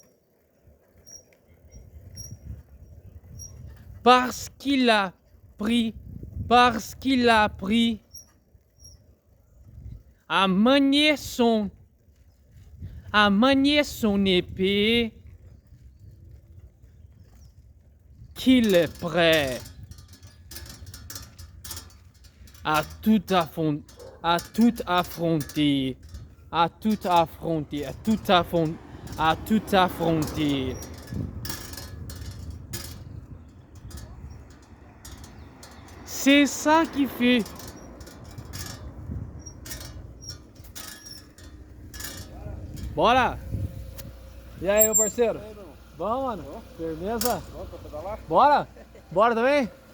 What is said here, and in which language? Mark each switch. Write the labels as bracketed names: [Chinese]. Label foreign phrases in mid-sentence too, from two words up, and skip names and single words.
[French] Parce qu'il a appris à manier son épée, qu'il est prêt à tout affronter. C'est ça qui fait. [Portuguese] Bora! E aí, meu parceiro? Bom, mano? Firmeza? Bora? Bora também?